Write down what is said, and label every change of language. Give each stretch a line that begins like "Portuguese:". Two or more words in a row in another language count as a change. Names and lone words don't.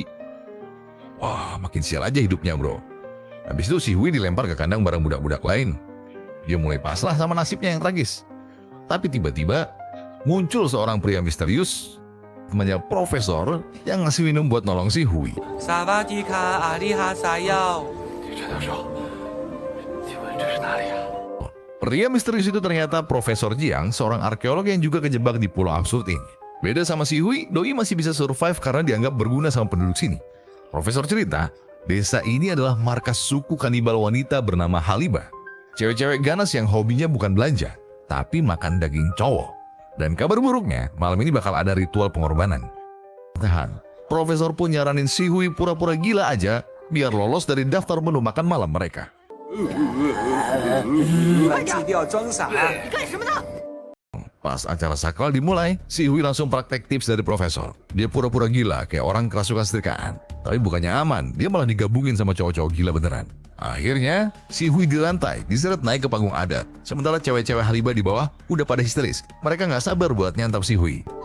Indonesian: Wah, makin sial aja hidupnya bro. Habis itu si Hui dilempar ke kandang bareng budak-budak lain. Dia mulai pasrah sama nasibnya yang tragis. Tapi tiba-tiba muncul seorang pria misterius, temannya profesor yang ngasih minum buat nolong si Hui. Sawadika alihasayao.
Chinese: 陈教授，请问这是哪里啊？
Indonesian: Pria misterius itu ternyata Profesor Jiang, seorang arkeolog yang juga kejebak di pulau absurd ini. Beda sama si Hui, Doi masih bisa survive karena dianggap berguna sama penduduk sini. Profesor cerita, desa ini adalah markas suku kanibal wanita bernama Haliba. Cewek-cewek ganas yang hobinya bukan belanja, tapi makan daging cowok. Dan kabar buruknya, malam ini bakal ada ritual pengorbanan. Tahan, Profesor pun nyaranin si Hui pura-pura gila aja biar lolos dari daftar menu makan malam mereka.
Chinese: 基调装傻。
Indonesian: Pas acara sakral dimulai, si Hui langsung praktek tips dari profesor. Dia pura-pura gila kayak orang kerasukan setrikaan. Tapi bukannya aman, dia malah digabungin sama cowok-cowok gila beneran. Akhirnya, si Hui dilantai, diseret naik ke panggung adat. Sementara cewek-cewek Haliba di bawah udah pada histeris. Mereka nggak sabar buat nyantap si Hui.